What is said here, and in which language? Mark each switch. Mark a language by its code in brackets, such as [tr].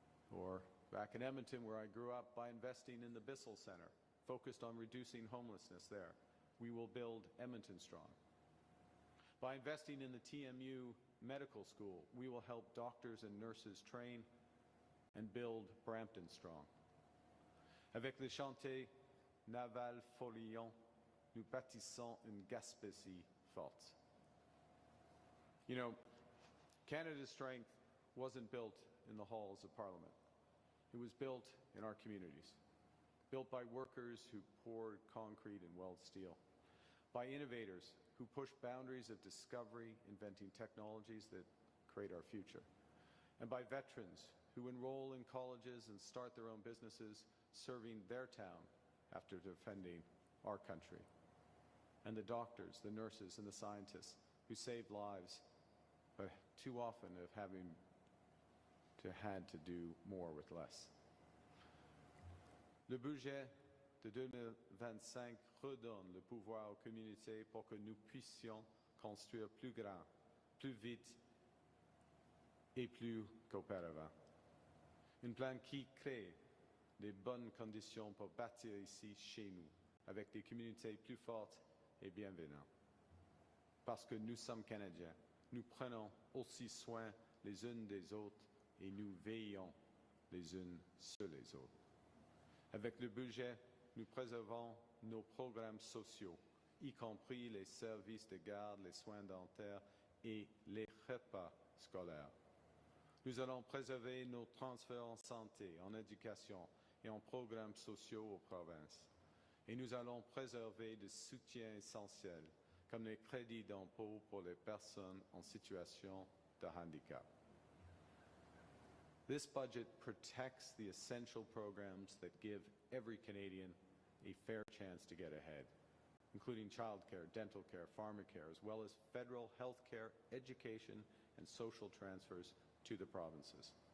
[en] Or back in Edmonton, where I grew up, by investing in the Bissell Centre, focused on reducing homelessness there, we will build Edmonton strong. By investing in the TMU Medical School, we will help doctors and nurses train and build Brampton strong. [fr] Avec le chantier naval Follion, nous bâtissons une Gaspésie forte. [en] You know, Canada's strength wasn't built in the halls of Parliament. It was built in our communities, built by workers who poured concrete and weld steel, by innovators who push boundaries of discovery, inventing technologies that create our future, and by veterans who enroll in colleges and start their own businesses serving their town after defending our country, and the doctors, the nurses, and the scientists who saved lives, but too often have had to do more with less. [fr] Le budget de 2025 redonne le pouvoir aux communautés pour que nous puissions construire plus grand, plus vite et plus qu'auparavant. Un plan qui crée les bonnes conditions pour bâtir ici, chez nous, avec des communautés plus fortes et bienveillantes. Parce que nous sommes Canadiens, nous prenons aussi soin les unes des autres et nous veillons les unes sur les autres. Avec le budget, nous préservons nos programmes sociaux, y compris les services de garde, les soins dentaires et les repas scolaires. Nous allons préserver nos transferts en santé, en éducation et en programmes sociaux aux provinces. Et nous allons préserver des soutiens essentiels, comme les crédits d'impôt pour les personnes en situation de handicap. [en] This budget protects the essential programs that give every Canadian a fair chance to get ahead, including childcare, dental care, pharmacare, as well as federal health care, education, and social transfers to the provinces.